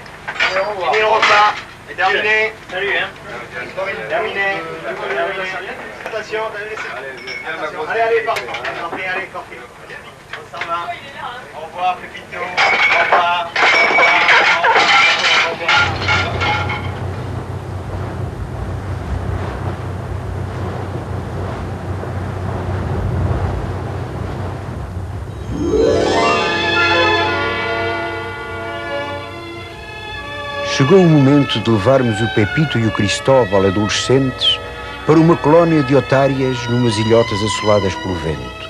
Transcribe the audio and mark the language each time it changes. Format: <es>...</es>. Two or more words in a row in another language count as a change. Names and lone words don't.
<fr>Fini le repas. Terminé. Salut, hein. Terminé. Attention, allez, allez, pardon. Allez, Corpi. On s'en va. Au revoir, Pépito. Au revoir. Au revoir.</fr> <pt>Chegou o momento de levarmos o Pepito e o Cristóbal, adolescentes, para uma colónia de otárias numas ilhotas assoladas pelo vento.</pt>